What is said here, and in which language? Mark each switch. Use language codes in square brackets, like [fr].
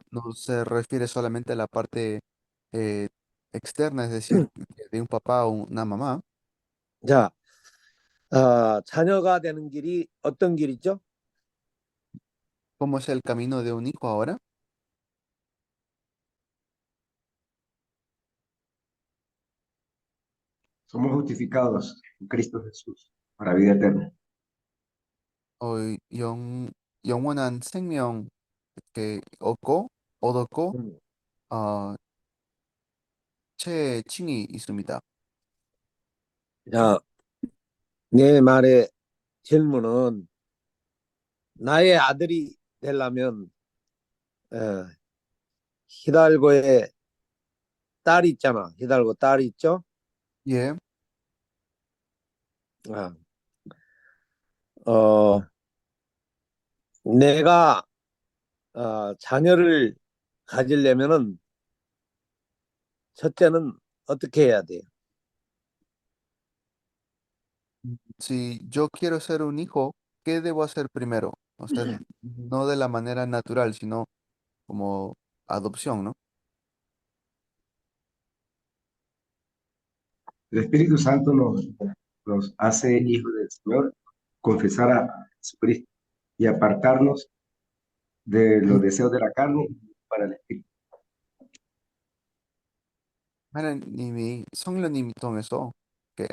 [es] no se refiere solamente a la parte eh, externa, es decir, de un papá o una mamá. [ko] 자, 자녀가 되는 길이 어떤 길이죠? [es] ¿Cómo es el camino de un hijo ahora? Somos justificados en Cristo Jesús para vida eterna. [ko] 어, 영원한 생명 이렇게 얻었고, 음. 어, 칭이 있습니다. 자, 내 말의 질문은 나의 아들이 되려면 히달고의 딸이 있잖아. 히달고 딸이 있죠? 예, 아, 어, 내가 자녀를 가지려면은 첫째는 어떻게 해야 돼요? [es] si yo quiero ser un hijo, ¿qué debo hacer primero? O sea, no de la manera natural, sino como adopción, ¿no? El Espíritu Santo nos hace hijos del Señor, confesar a Jesucristo y apartarnos de los deseos de la carne para el Espíritu. [ko] 하나님이 성령님이 통해서 이렇게